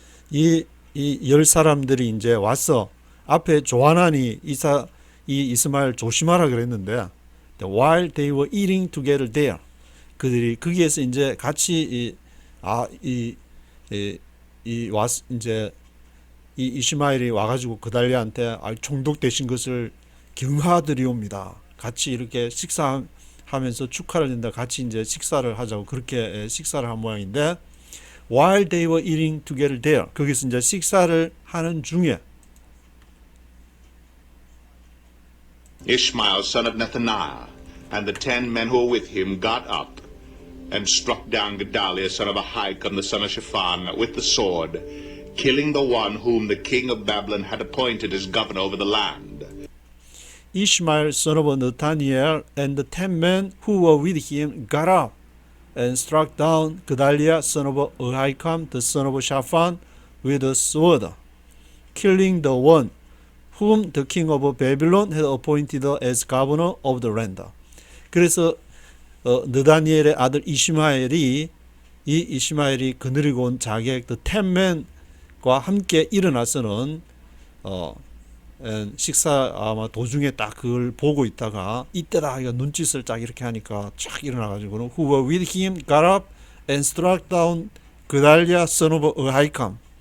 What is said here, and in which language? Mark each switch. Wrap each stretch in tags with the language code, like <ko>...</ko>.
<ko>이 열 사람들이 이제 와서 앞에 조하난이 이 이스마엘 조심하라 그랬는데</ko> <en>while they were eating together there</en> <ko>그들이 거기에서 이제 같이 이제 이 이스마엘이 와가지고 그달랴한테 총독 되신 것을 경하드리옵니다. 같이 이렇게 식사하면서 축하를 한다. 같이 이제 식사를 하자고 그렇게 식사를 한 모양인데</ko> <en>while they were eating together there</en> <ko>거기서 이제 식사를 하는 중에</ko> <en>Ishmael, son of Nethaniah, and the 10 men who were with him got up and struck down Gedaliah, son of Ahikam, the son of Shaphan, with the sword, killing the one whom the king of Babylon had appointed as governor over the land. Ishmael, son of Nathaniel, and the 10 men who were with him got up and struck down Gedaliah, son of Ahikam, the son of Shaphan, with a sword, killing the one whom the king of Babylon had appointed as governor of the land.</en> <ko>그래서 느다니엘의 아들 이시마엘이 그느리고 온 자객</ko> <en>the 10men</en> <ko>과 함께 일어나서는 식사 아마 도중에 딱 그걸 보고 있다가 이때다 이거 눈짓을 딱 이렇게 하니까 쫙 일어나가지고는</ko> <en>who were with him got up and struck down Gedaliah son of Ahikam.</en>